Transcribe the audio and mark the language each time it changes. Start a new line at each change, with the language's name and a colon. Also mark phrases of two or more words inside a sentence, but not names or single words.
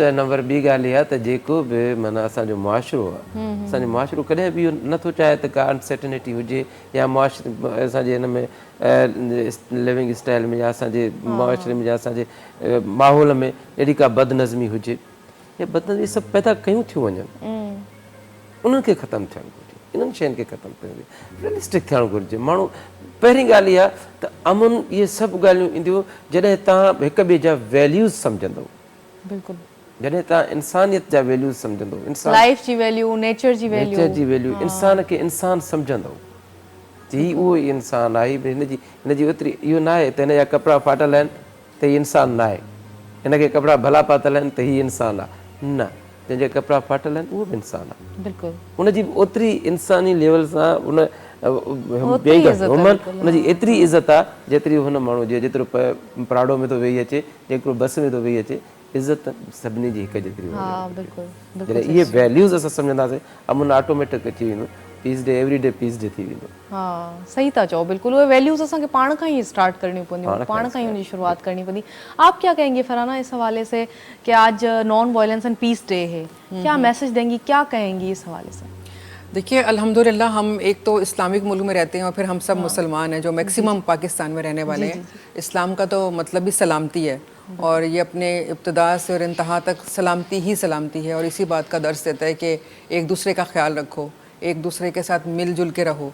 Sindhi: नंबर ॿी ॻाल्हि इहा त जेको बि माना असांजो मुआशिरो आहे, असांजो मुआशिरो कॾहिं बि इहो नथो चाहे त का अनसर्टेनिटी हुजे, या असांजे हिन में
English: living style
Sindhi: में, या असांजे मुआशिरे में, या असांजे माहौल में अहिड़ी का बदनज़मी हुजे, या बदनज़मी सभु पैदा कयूं थियूं वञनि, उन्हनि खे ख़तमु थियणु घुरिजे, इन्हनि शयुनि खे ख़तमु करणु घुरिजे, रियलिस्टिक थियणु घुरिजे। माण्हू पहिरीं ॻाल्हि इहा त अमन इहे सभु ॻाल्हियूं ईंदियूं जॾहिं तव्हां हिक ॿिए जा वैल्यूज़ सम्झंदव। बिल्कुलु, जॾहिं तव्हां इंसानियत जा वैल्यूज़ सम्झंदव, लाइफ जी वैल्यू, नेचर जी वैल्यू, इंसान खे इंसान सम्झंदव जी उहो ई इंसान आहे, हिनजी ओतिरी इहो न आहे त हिन जा कपिड़ा फाटल आहिनि त हीअ इंसान न आहे, हिनखे कपिड़ा भला पातल आहिनि त हीअ इंसान आहे। न जंहिंजा कपिड़ा फाटल आहिनि उहो बि इंसानु आहे। बिल्कुलु उनजी ओतिरी इंसानी लेवल सां उन ओतिरी इज़त आहे, बिल्कुलु, उनजी एतिरी इज़त आहे जेतिरी हुन माण्हू जी, जेतिरो प्राडो में थो वेही अचे, जेतिरो बस में थो वेही अचे, इज़त सभिनी जी हिकु जेतिरी हा बिल्कुलु जॾहिं इहे वैल्यूज़ असां सम्झंदासीं अमुन ऑटोमेटिक अची वेंदो,
English: Peace Day every day Peace Day
Sindhi: थी वेंदो। हा सही था चओ, बिल्कुलु उहे वैल्यूज़ असांखे पाण खां ही स्टार्ट करणी पवंदियूं, पाण खां ही
Urdu: ان کی شروعات کرنی پڑتی. آپ کیا کہیں گے فرحانہ اس حوالے سے کہ آج
English: non violence and Peace Day
Urdu: ہے، کیا میسج دیں گی، کیا کہیں گی اس حوالے سے? دیکھیے الحمدللہ ہم ایک تو اسلامک ملک میں رہتے ہیں اور پھر ہم سب مسلمان ہیں جو میکسیمم پاکستان میں رہنے والے ہیں. اسلام کا تو مطلب ہی سلامتی ہے اور یہ اپنے ابتدا سے اور انتہا تک سلامتی ہی سلامتی ہے اور اسی بات کا درس دیتا ہے کہ ایک دوسرے کا خیال رکھو، ایک دوسرے کے ساتھ مل جل کے رہو.